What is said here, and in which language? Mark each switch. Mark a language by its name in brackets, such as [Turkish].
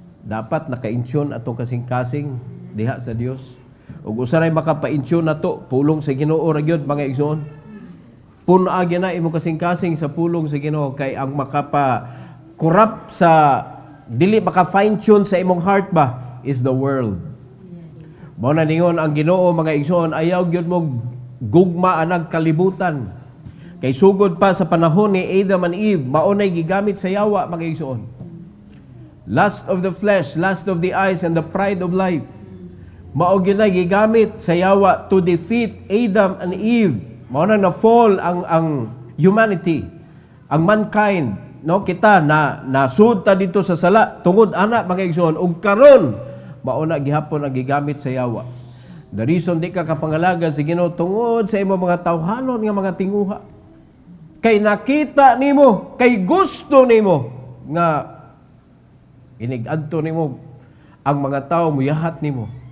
[Cebuano] Dapat naka-insyon atong kasing-kasing diha sa Dios. Ug usaray makapa-insyon na to, pulong sa Ginoo ra gyud mga igsuon. Punagi na imo kasing-kasing sa pulong sa Ginoo kay ang makapa-corrupt sa dili maka-fine-tune sa imong heart ba [English] is the world. [Cebuano] Mao na ningon ang Ginoo mga igsoon ayaw gyud mo gugma anang kalibutan. Kay sugod pa sa panahon ni Adam and Eve mao nay gigamit sa yawa mga igsoon. [English] Lust of the flesh, lust of the eyes and the pride of life. [Cebuano] Mao gyud nay gigamit sa yawa [English] to defeat Adam and Eve. [Cebuano] Mao na na-fall ang humanity, ang mankind, no? Kita na nasud ta dito sa sala tungod ana mga igsoon ug karon mao na gihapon ang gigamit sa yawa. The reason di ka kapangalagan sa Ginoo tungod sa imong mga tawhanon nga mga tinguha. Kay nakita nimo, kay gusto nimo nga inig-adto nimo ang mga tawo muyahat nimo.